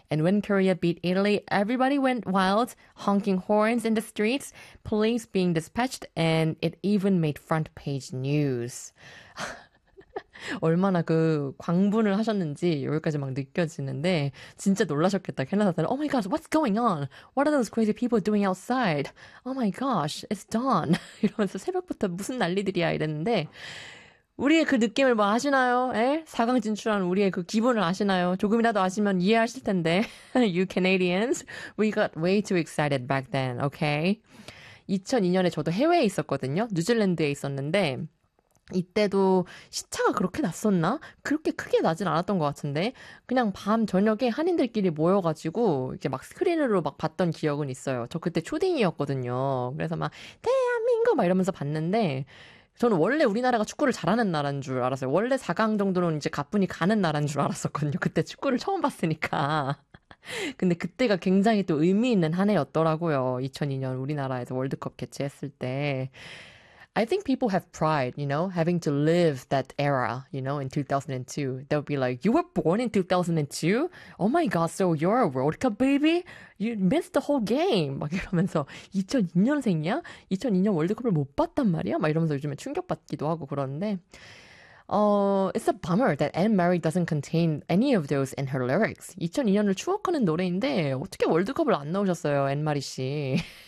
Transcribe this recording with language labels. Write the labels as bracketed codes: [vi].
[en] And when Korea beat Italy, everybody went wild, honking horns in the streets, police being dispatched, and it even made front page news. [ko] 얼마나 그 광분을 하셨는지 여기까지 막 느껴지는데 진짜 놀라셨겠다. 캐나다 사람. [en] Oh my gosh, what's going on? What are those crazy people doing outside? Oh my gosh, it's dawn. [ko] 이러면서 새벽부터 무슨 난리들이야 이랬는데 우리의 그 느낌을 뭐 아시나요? 에? 4강 진출한 우리의 그 기분을 아시나요? 조금이라도 아시면 이해하실 텐데. [en] You Canadians, we got way too excited back then, okay? [ko] 2002년에 저도 해외에 있었거든요. 뉴질랜드에 있었는데 이때도 시차가 그렇게 났었나? 그렇게 크게 나진 않았던 것 같은데 그냥 밤 저녁에 한인들끼리 모여가지고 이제 막 스크린으로 막 봤던 기억은 있어요. 저 그때 초딩이었거든요. 그래서 막 대한민국 막 이러면서 봤는데 저는 원래 우리나라가 축구를 잘하는 나라인 줄 알았어요. 원래 4강 정도는 이제 가뿐히 가는 나라인 줄 알았었거든요. 그때 축구를 처음 봤으니까. 근데 그때가 굉장히 또 의미 있는 한 해였더라고요. 2002년 우리나라에서 월드컵 개최했을 때. [en] I think people have pride, you know, having to live that era, you know, in 2002. They'll be like, "You were born in 2002? Oh my God, so you're a World Cup baby? You missed the whole game." [ko] 막 이러면서 2002년생이야? 2002년 월드컵을 못 봤단 말이야? 막 이러면서 요즘에 충격받기도 하고 그러는데. [en] It's a bummer that Anne Marie doesn't contain any of those in her lyrics. [ko] 2002년을 추억하는 노래인데 어떻게 월드컵을 안 넣으셨어요, 앤 마리 씨?